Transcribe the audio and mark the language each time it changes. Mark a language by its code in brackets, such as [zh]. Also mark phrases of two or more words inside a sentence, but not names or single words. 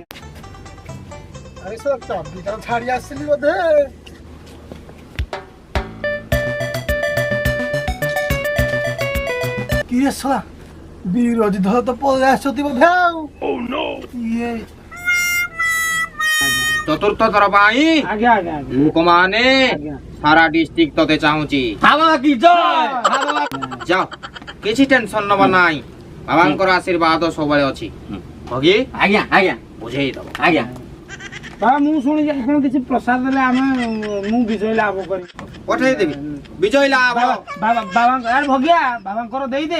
[or] ଆରେ ସର ଚାବିଟା ଛାଡି ଆସିଲି ବୋଧେ କିଏ ଶଳା ବିରୋଧୀ ଦଳ ତ ପଳେଇ ଆସିଛନ୍ତି ବୋଧେ ଆଉ ଇଏ ଚତୁର୍ଥ ଥର ପାଇଁ ଆଜ୍ଞା ଆଜ୍ଞା ଆଜ୍ଞା ଲୋକମାନେ ଆଜ୍ଞା ସାରା ଡିଷ୍ଟ୍ରିକ୍ଟ ତତେ ଚାହୁଁଛି [bn] হ্যাঁ বাবা কি জয়, হ্যাঁ বাবা। [or] ଯାଅ କିଛି ଟେନସନ ନବ ନାହିଁ ବାବାଙ୍କର ଆଶୀର୍ବାଦ ସବୁବେଳେ ଅଛି ଭଗି ଆଜ୍ଞା ଆଜ୍ଞା ବୁଝେଇ ଦବ ଆଜ୍ଞା ବାବା ମୁଁ ଶୁଣିଛି ଆପଣ କିଛି ପ୍ରସାଦ ଦେଲେ ଆମେ ମୁଁ ବିଜୟ ଲାଭ କରିବି ପଠେଇଦେବି ବିଜୟ ଲାଭ ବାବାଙ୍କ ଆରେ ଭଗିଆ ବାବାଙ୍କର ଦେଇଦେ